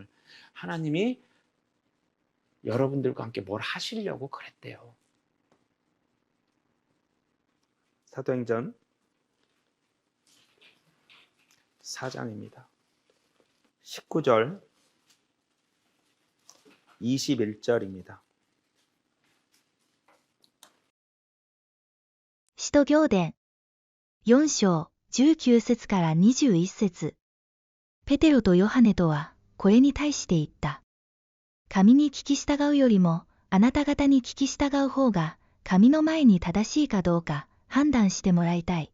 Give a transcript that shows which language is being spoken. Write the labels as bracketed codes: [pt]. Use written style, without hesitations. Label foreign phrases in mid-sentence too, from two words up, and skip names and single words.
[ko] 하나님이 여러분들과 함께 뭘 하시려고 그랬대요. 사도행전 4장입니다. 19절 21절입니다. [ja] 使徒行伝4章19節から21節。ペテロとヨハネとはこれに対して言った。神に聞き従うよりもあなた方に聞き従う方が神の前に正しいかどうか判断してもらいたい。